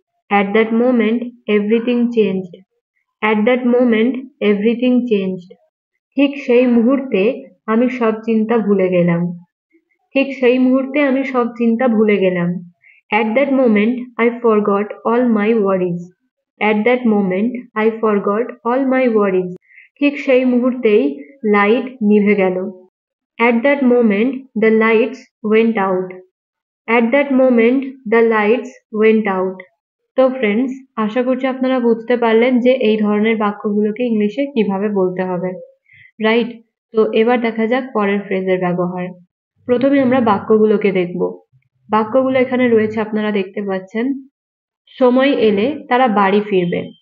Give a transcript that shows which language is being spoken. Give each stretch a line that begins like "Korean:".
English: At that moment everything changed. At that moment everything changed.
Bangla: ঠিক সেই মুহূর্তে আমি সব চিন্তা ভুলে গেলাম। ঠিক সেই মুহূর্তে আমি সব চিন্তা ভুলে গেলাম।
English: At that moment I forgot all my worries. At that moment I forgot all my worries.
Bangla: ঠিক সেই মুহূর্তেই লাইট নিভে গেল।
English: At that moment the lights went out. At that moment the lights went out.
Bangla: তো friends, আশা করছি আপনারা বুঝতে পারলেন যে এই ধরনের বাক্যগুলোকে ইংলিশে কিভাবে বলতে হবে, রাইট? তো এবার দেখা যাক পরের ফ্রেজের ব্যবহার। প্রথমে আমরা বাক্যগুলোকে দেখব। বাক্যগুলো এখানে রয়েছে, আপনারা দেখতে পাচ্ছেন। সময় এলে তারা বাড়ি ফিরবে।